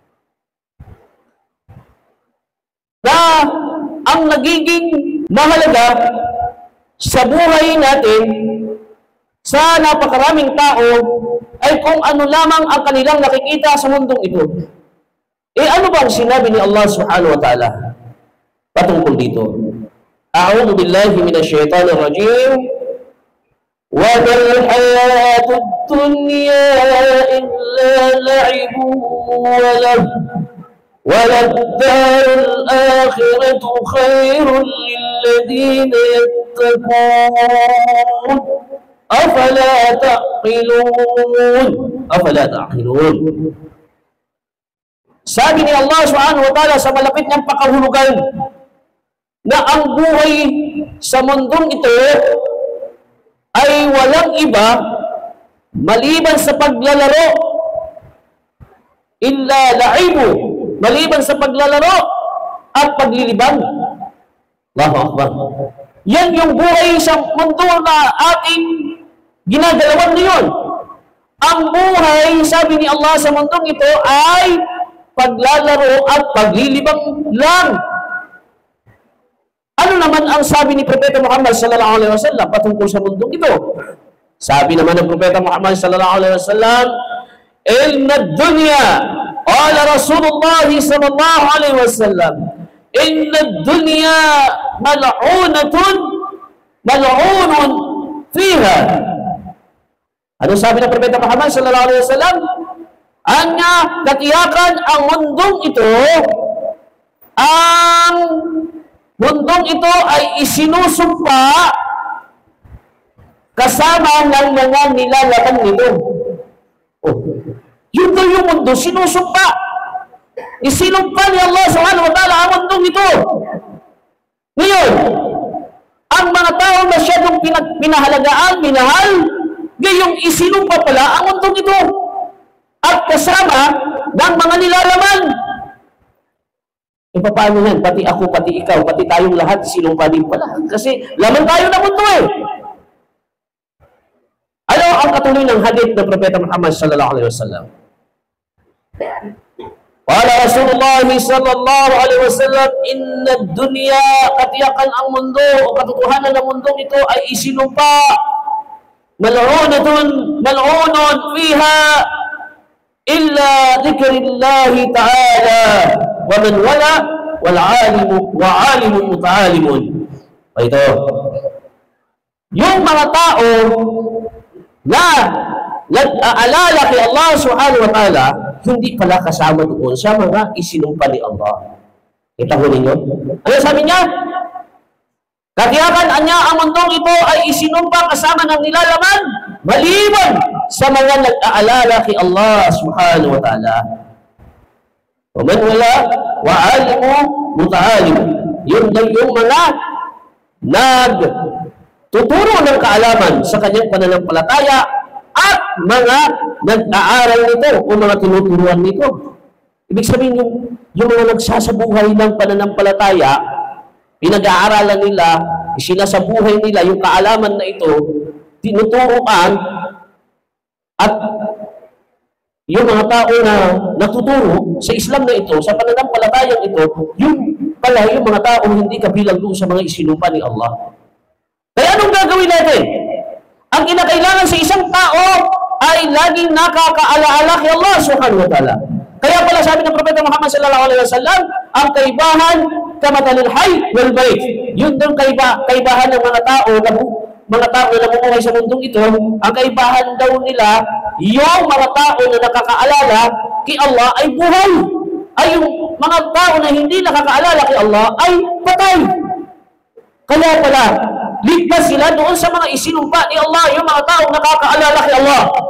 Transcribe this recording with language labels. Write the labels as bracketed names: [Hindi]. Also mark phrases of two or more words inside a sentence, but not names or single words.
[Filipino] Na ang nagiging mahalaga sa buhay natin, sa napakaraming tao, ay kung ano lamang ang kanilang nakikita sa mundong ito. Ano bang sinabi ni Allah [Arabic] سبحانه وتعالى [Filipino] patungkol dito? [Arabic] أعوذ بالله من الشيطان الرجيم. وَمَا الْحَيَاةُ الدُّنْيَا إِلَّا لَعِبٌ وَلَهْوٌ وَلَلدَّارُ الْآخِرَةُ خَيْرٌ لِلَّذِينَ يَتَّقُونَ أَفَلَا تَعْقِلُونَ أَفَلَا تَعْقِلُونَ. [Filipino] Sabi ni Allah [Arabic] سبحانه وتعالى [Filipino] sa malapit niyang pakahulugan na ang buhay sa mundong ito ay walang iba maliban sa paglalaro, [Arabic] إلا لعب, [Filipino] maliban sa paglalaro at paglilibang. [Arabic] الله أكبر. [Filipino] Yan yung buhay sa mundo na ating ginagalawan ngayon. Ang buhay, sabi ni Allah sa mundong ito, ay paglalaro at paglilibang lang. Ano naman ang sabi ni Propeta Muhammad [Arabic] صلى الله عليه وسلم [Filipino] patungkol sa mundong ito? Sabi naman ng Propeta [Arabic] Muhammad صلى الله عليه وسلم إن الدنيا قال رسول الله صلى الله عليه وسلم إن الدنيا ملعونة ملعون فيها." [Filipino] Ano sabi ng Propeta Muhammad [Arabic] صلى الله عليه وسلم? [Filipino] Anya katiyakan ang mundong ito, ay isinusumpa kasama ng mga nilalaman nito. Oh, yun daw yung mundo, sinusumpa. Isinumpa ni Allah [Arabic] سبحانه وتعالى [Filipino] ang mundong ito. Ngayon, ang mga tao masyadong pinahalagaan, minahal, ngayong isinumpa pala ang mundong ito. At kasama ng mga nilalaman. E paano yan? Pati ako, pati ikaw, pati tayong lahat, sinumpa din pala. Kasi laman tayo ng mundo eh. Ano ang katuloy ng hadith ng Propeta Muhammad [Arabic] صلى الله عليه وسلم? قال رسول الله صلى الله عليه وسلم إن الدنيا," [Filipino] katiyakan ang mundo o katotohanan ng mundong ito ay isinumpa, [Arabic] ملعون فيها إلا ذكر الله تعالى وما والاه والعالم متعلم. [Filipino] Ito, yung mga tao na nag-aalala kay Allah [Arabic] سبحانه وتعالى, [Filipino] hindi pala kasama doon sa mga isinumpa ni Allah. Kita ho ninyo? Ano sabi niya? Katiyakan niya ang mundong ito ay isinumpa kasama ng nilalaman maliban sa mga nag-aalala kay Allah [Arabic] سبحانه وتعالى. وما والاه وعالم متعلم. [Filipino] Yun daw yung mga nagtuturo ng kaalaman sa kanyang pananampalataya at mga nag-aaral nito o mga tinuturuan nito. Ibig sabihin yung mga nagsasabuhay ng pananampalataya, pinag-aaralan nila, sinasabuhay nila yung kaalaman na ito, tinuturuan, at yung mga tao na natuturo sa Islam na ito, sa pananampalatayang ito, yung pala yung mga tao hindi kabilang doon sa mga isinumpa ni Allah. Kaya anong gagawin natin? Ang kinakailangan sa isang tao ay laging nakakaalaala kay Allah [Arabic] سبحانه وتعالى. [Filipino] Kaya pala sabi ng Propeta Muhammad [Arabic] صلى الله عليه وسلم, [Filipino] ang kaibahan [Arabic] كمثل الحي والبيت. [Filipino] Yun doon kaibahan ng mga tao na namumuhay sa mundong ito, ang kaibahan daw nila, yung mga tao na nakakaalala kay Allah ay buhay. Ay yung mga tao na hindi nakakaalala kay Allah ay patay. Kaya pala, ligtas sila doon sa mga isinumpa ni Allah, yung mga tao nakakaalala kay Allah.